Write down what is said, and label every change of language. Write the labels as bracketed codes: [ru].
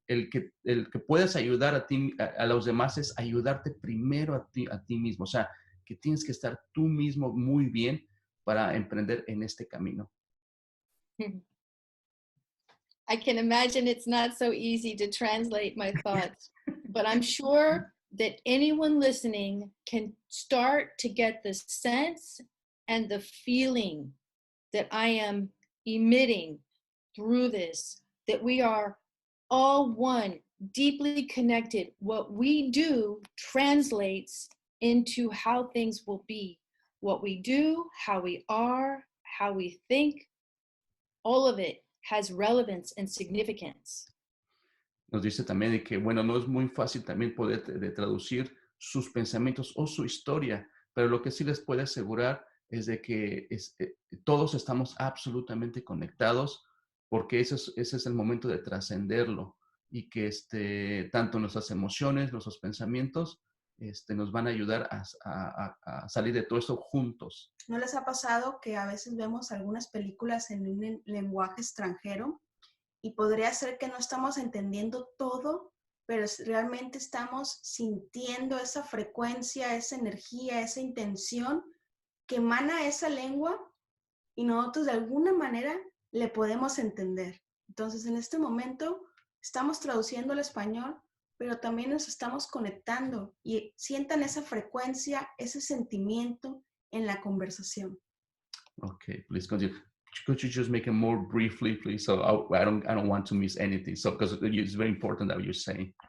[es] que puedas ayudar a los demás es ayudarte primero a ti mismo. O sea, que tienes que estar tú mismo muy bien para emprender en este camino. [en] I can imagine it's not so easy to translate my thoughts, but I'm sure that anyone listening can start to get the sense and the feeling that I am emitting through this, that we are all one, deeply connected. What we do translates into how things will be. What we do, how we are, how we think, all of it has relevance and significance. [es] Nos dice también de que, bueno, no es muy fácil también poder de traducir sus pensamientos o su historia, pero lo que sí les puede asegurar es de que todos estamos absolutamente conectados, porque ese es el momento de trascenderlo y que tanto nuestras emociones, nuestros pensamientos, nos van a ayudar a salir de todo esto juntos. ¿No les ha pasado que a veces vemos algunas películas en un lenguaje extranjero y podría ser que no estamos entendiendo todo, pero realmente estamos sintiendo esa frecuencia, esa energía, esa intención que emana esa lengua y nosotros de alguna manera le podemos entender? Entonces, en este momento estamos traduciendo al español, pero también nos estamos conectando y sientan esa frecuencia, ese sentimiento en la conversación. [en] Okay, please continue. Could you just make it more briefly, please? So I don't want to miss anything. So because it's very important that you're saying.